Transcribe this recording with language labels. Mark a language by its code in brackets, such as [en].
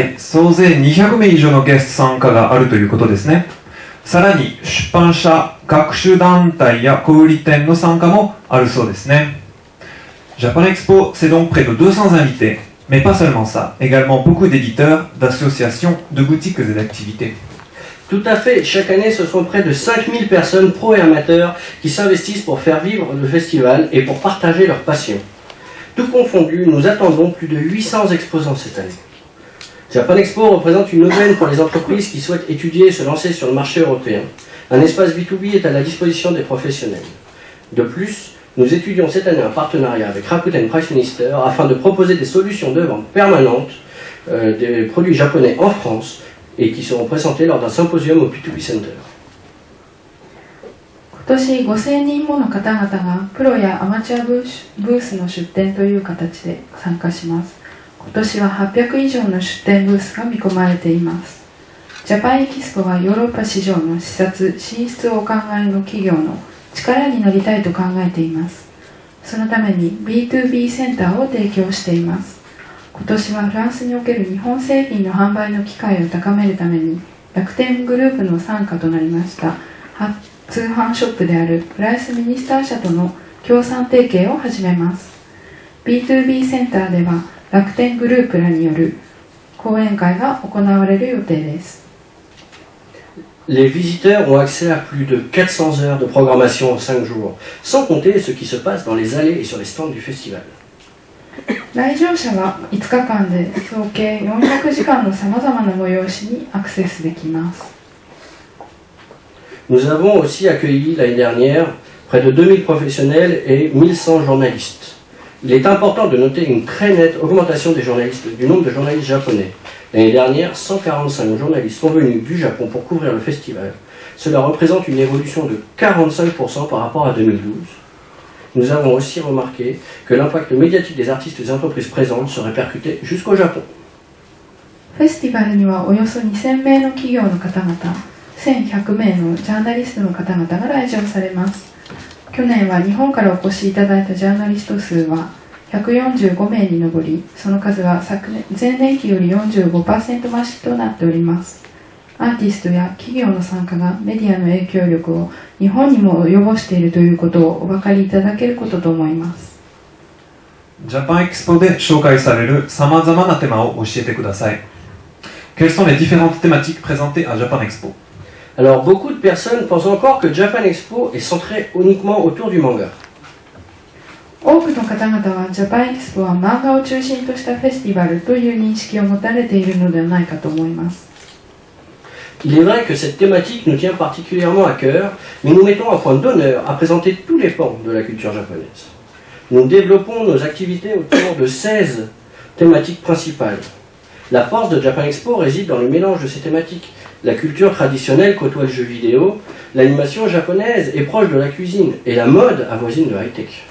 [ja] 総勢200名以上のゲスト参加があるということですね。さらに出版社、学習団体や小売店の参加もあるそうですね。 [fr] Japan Expo, c'est donc près de 200 invités, mais pas seulement ça, également beaucoup d'éditeurs, d'associations, de boutiques et d'activités. Tout à fait, chaque année ce sont près de 5000 personnes pro et amateurs qui s'investissent pour faire vivre le festival et pour partager leur passion. Tout confondu, nous attendons plus de 800 exposants cette année. Japan Expo représente une aubaine pour les entreprises qui souhaitent étudier et se lancer sur le marché européen. Un espace B2B est à la disposition des professionnels. De plus, nous étudions cette année un partenariat avec Rakuten Price Minister afin de proposer des solutions de vente permanentes des produits japonais en France et qui seront présentés lors d'un symposium au P2P Center. [ja] 今年5000人もの方々がプロやアマチュアブースの出展という形で参加します。今年は800以上の出展ブースが見込まれています。ジャパンエキスポはヨーロッパ市場の視察・進出をお考えの企業の力になりたいと考えています。そのために B2B センターを提供しています。今年はフランスにおける日本製品の販売の機会を高めるために楽天グループの傘下となりました通販ショップであるプライスミニスター社との協賛提携を始めます。 B2B センターでは楽天グループらによる講演会が行われる予定です。 [fr] Les visiteurs ont accès à plus de 400 heures de programmation en 5 jours, sans compter ce qui se passe dans les allées et sur les stands du festival. [ja] 来場者は5日間で総計400時間のさまざまな催しにアクセスできます。 [fr] Nous avons aussi accueilli l'année dernière près de 2000 professionnels et 1100 journalistes. Il est important de noter une très nette augmentation du nombre de journalistes japonais. L'année dernière, 145 journalistes sont venus du Japon pour couvrir le festival. Cela représente une évolution de 45% par rapport à 2012. Nous avons aussi remarqué que l'impact médiatique des artistes et des entreprises présentes se répercutait jusqu'au Japon. [ja] フェスティバルにはおよそ2000名の企業の方々、1100名のジャーナリストの方々が来場されます。去年は日本からお越しいただいたジャーナリスト数は145名に上り、その数は前年期より 45% 増しとなっております。アーティストや企業の参加がメディアの影響力を日本にも及ぼしているということをお分かりいただけることと思います。ジャパンエキスポで紹介されるさまざまなテーマを教えてください。 [fr] Quelles sont les différentes thématiques présentées à Japan Expo? Alors beaucoup de personnes pensent encore que Japan Expo est centré uniquement autour du manga. [ja] 多くの方々はジャパンエキスポは漫画を中心としたフェスティバルという認識を持たれているのではないかと思います。 [fr] Il est vrai que cette thématique nous tient particulièrement à cœur, mais nous mettons un point d'honneur à présenter tous les pans de la culture japonaise. Nous développons nos activités autour de 16 thématiques principales. La force de Japan Expo réside dans le mélange de ces thématiques. La culture traditionnelle côtoie le jeu vidéo, l'animation japonaise est proche de la cuisine, et la mode avoisine le high-tech.